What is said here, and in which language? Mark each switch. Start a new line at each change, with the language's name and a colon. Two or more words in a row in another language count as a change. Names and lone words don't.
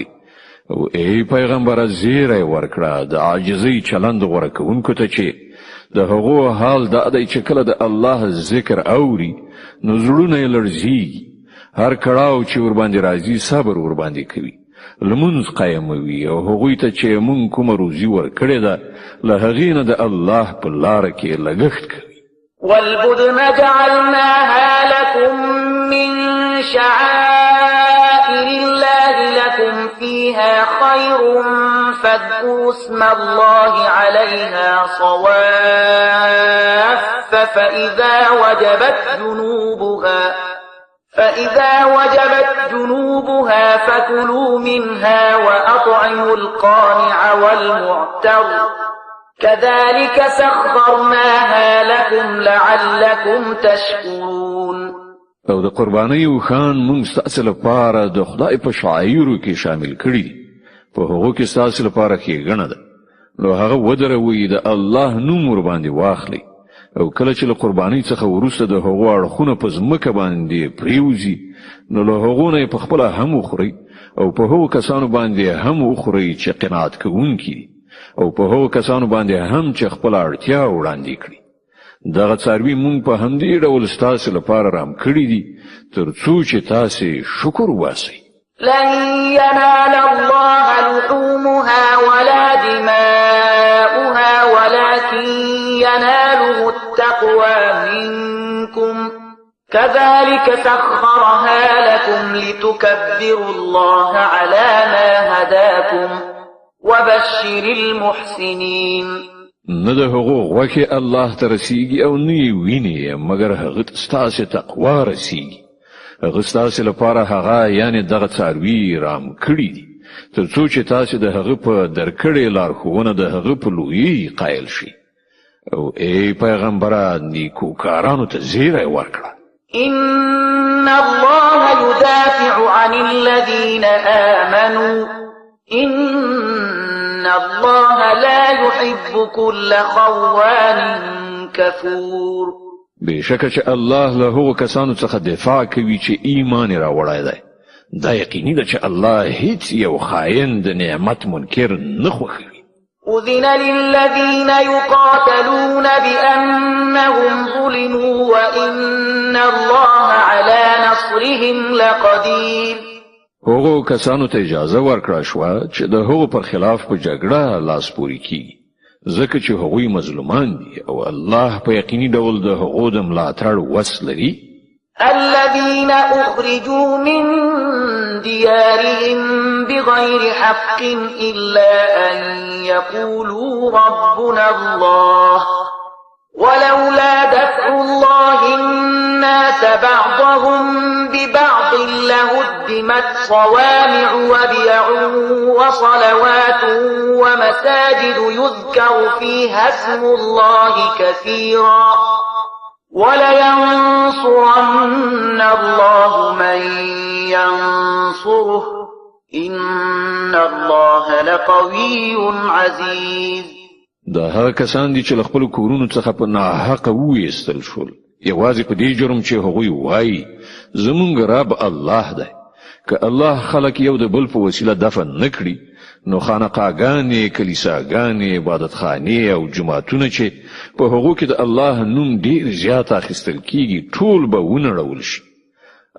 Pashto: او ای پیغمبره زیری ورکړه د عاجزۍ چلند غوره کوونکو ته چې د هغو حال دا دی چې کله د الله ذکر اوري نو زړونه یې لړزیږي. هر کړاو چې ورباندې راځي صبر ورباندې کوي، لمونځ قایموي او هغوی ته چې مونږ کومه روزي ورکړې ده له هغې نه د الله په لاره کې لګښت کوي.
Arabic: والبدن جعلناها لكم من شعائر الله لكم فيها خير فاذكروا اسم الله عليها صواف فإذا وجبت جنوبها فكلوا منها وأطعموا القانع والمعتر كذلك سخرناها لكم لعلكم تشكرون.
Pashto: او د قربانیو خان مونږ ستاسو لپاره د خدای په شعایرو کې شامل کړي دي. په هغو کې ستاسو لپاره ښېګڼه ده. نو هغه ودروئ د الله نوم ورباندې واخلئ او کله چې له قربانۍ څخه وروسته د هغو اړخونه په ځمکه باندې پریوځي نو له هغو نه یې پخپله هم وخورئ او په هغو کسانو باندې هم وخورئ چې قناعت کوونکي دي او په هغو کسانو باندې هم چې خپله اړتیا وړاندې کړي. دغه څاروي مونږ په همدې ډول ستاسو لپاره رام کړي دي ترڅو چې تاسې شکر وباسئ.
Arabic: لن ينال الله لحومها ولا دماؤها ولكن يناله التقوى منكم كذلك سخرها لكم لتكبروا الله على ما هداكم وبشر المحسنين.
Pashto: نه د هغو غوښې الله ته رسیږي او نه یې ویني مګر هغه ستاسې تقوا رسیږي. هغه ستاسې لپاره هغه یعنې دغه څاروي رام کړي دي ترڅو چې تاسې د هغه په درکړې لارښوونه د هغه په لویۍ قایل شئ. او ای پیغمبره نیکوکارانو ته زیری ورکړه.
Arabic: إن الله يدافع عن الذين آمنوا إن الله لا يحب كل خوان كفور.
Pashto: بشکه چې الله له هغو کسانو څخه دفاع کوي چې ایمان یې راوړی دی. دا یقیني ده چې الله هیڅ یو خاین د نعمت منکر نه خوښوي.
Arabic: أذن للذين يقاتلون بأنهم ظلموا وإن الله على نصرهم لقدير.
Pashto: هغو کسانو ته اجازه ورکړه شوه چې د هغو پر خلاف په جګړه لاس پورې کیږي ځکه چې هغوی مظلومان دي او الله په یقیني ډول د هغو د ملاتړ وس لري.
Arabic: الذين أخرجوا من ديارهم بغير حق إلا أن يقولوا ربنا الله ولولا دفع الله الناس بعضهم ببعض لهدمت صوامع وبيع وصلوات ومساجد يذكر فيها اسم الله كثيرا ولينصرن الله من ينصره إن الله لقوي عزيز.
Pashto: دا هغه کسان دي چې له خپلو کورونو څخه په ناحقه وویستل شول یوازې په دې جرم چې هغوی وایي زمونږ رب الله دی. که الله خلک یو د بل په وسیله دفن نه کړي نو خانقاګانې، کلیساګانې، عبادتخانې او جوماتونه چې په هغو کې د الله نوم ډېر زیات اخیستل کیږي ټول به ونړول شي.